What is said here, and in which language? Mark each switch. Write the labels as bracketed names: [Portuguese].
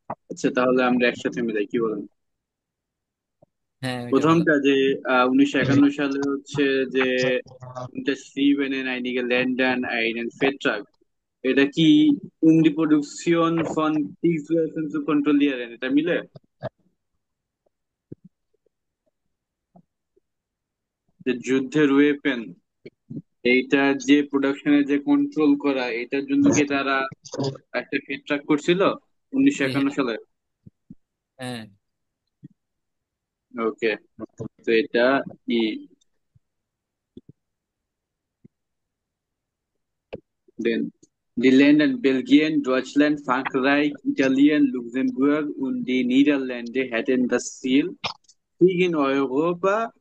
[Bangla] আচ্ছা, তাহলে আমরা একসাথে মিলাই, কি বলেন? হ্যাঁ ওইটা বলো। প্রথমটা যে 1951 সালে হচ্ছে যে [German] Unterschriebenen einige Ländern einen Vertrag. [Bangla] এটা কি [German] um die Produktion von Kriegswaffen zu kontrollieren, [Bangla] এটা মিলে? যে যুদ্ধের ওয়েপেন, এইটার যে প্রোডাকশনের যে কন্ট্রোল করা, এটার জন্য কি তারা একটা ট্রাক করছিল 1951 হ্যাঁ সালে? হ্যাঁ ওকে, তো এটা ই [German] den die Länder Belgien, Deutschland, Frankreich, Italien, Luxemburg und die Niederlande hätten das Ziel, Krieg in Europa